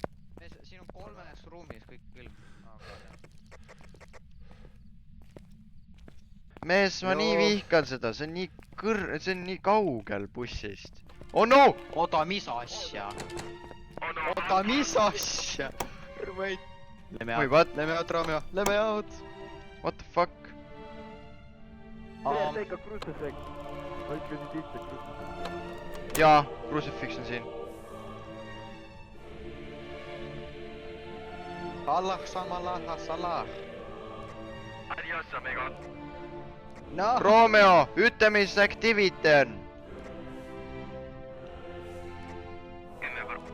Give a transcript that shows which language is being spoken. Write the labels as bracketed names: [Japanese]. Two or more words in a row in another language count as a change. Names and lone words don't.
[Estonian] Siin on 3 ruumis kõik külm. Mees, ma nii vihkan seda, see on nii see on nii kaugel bussist. [English] Oh no! [Estonian] Oota, mis asja? Oota, mis asja? [English] Wait. Oi, what? [Estonian] Lähme out, Romeo. Lähme out. [English] What the fuck? Take a crucifix. Like you did the crucifix. [Estonian] Jaa, crucifix on siin. Allah, samalah, salah. [Spanish] Adios, amigo. [English] No. [Estonian] Romeo, ütle, mis activity on. 10 korda.